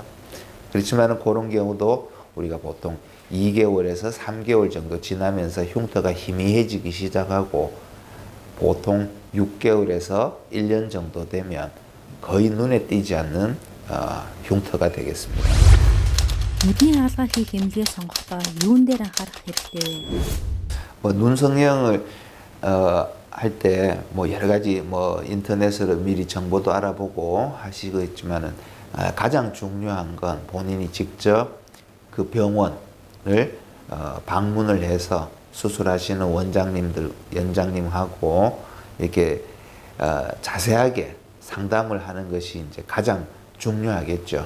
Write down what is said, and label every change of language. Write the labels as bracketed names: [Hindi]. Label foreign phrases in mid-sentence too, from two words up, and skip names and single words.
[Korean] 그렇지만 그런 경우도 우리가 보통 2개월에서 3개월 정도 지나면서 흉터가 희미해지기 시작하고 보통 6개월에서 1년 정도 되면 거의 눈에 띄지 않는 흉터가 되겠습니다. [Mongolian] Нүдний хаалгаа хийх эмнэлгээ сонгохдоо юун дээр анхаарах хэрэгтэй вэ? [Korean] 뭐 눈성형을 할 때 뭐 여러 가지 뭐 인터넷으로 미리 정보도 알아보고 하시겠지만은 가장 중요한 건 본인이 직접 그 병원을 방문을 해서 수술하시는 원장님들, 연장님하고 이렇게 자세하게 상담을 하는 것이 이제 가장 중요하겠죠.